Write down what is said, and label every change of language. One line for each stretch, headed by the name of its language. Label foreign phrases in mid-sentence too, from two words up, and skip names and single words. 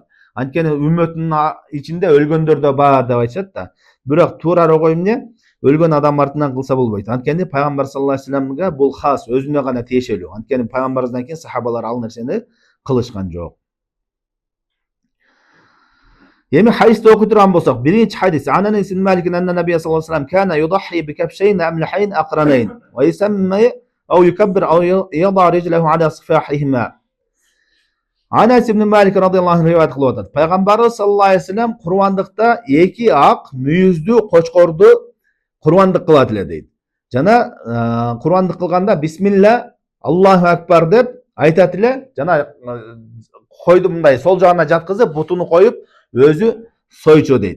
Kyrgyz: Анткени үммөтүнүн ичинде өлгөндөр да бар деп айтышат да. Бирок туурары кой эмне? Өлгөн адам артынан кылса болбойт. Анткени пайгамбар
Arabic: саллаллаху алейхи вассаламга
Kyrgyz: бул хас, өзүнө гана тиешелүү. Анткени пайгамбарыбыздан кийин сахабалар ал нерсени кылышкан жок. Эми хадисти окуй турган болсок, биринчи хадис.
Arabic: أنس بن مالك أن النبي صلى الله عليه وسلم كان يضحي بكبشين أملحين أقرنين ويسمي أو يكبر أو يضع رجله على صفاحهما.
Kyrgyz: Анас ибн Малик
Arabic: радыйаллаху анху
Kyrgyz: риваят кылып атат. Пайгамбарыбыз
Arabic: саллаллаху алейхи вассалам
Kyrgyz: курбандыкта эки ак мүйүздүү кочкорду курбандык кылат эле дейт. Жана курбандык кылганда
Arabic: бисмилла, Аллаху акбар
Kyrgyz: деп айтат эле. Жана койду мындай сол жагына жаткызып, бутуну коюп өзү сойчу дейт.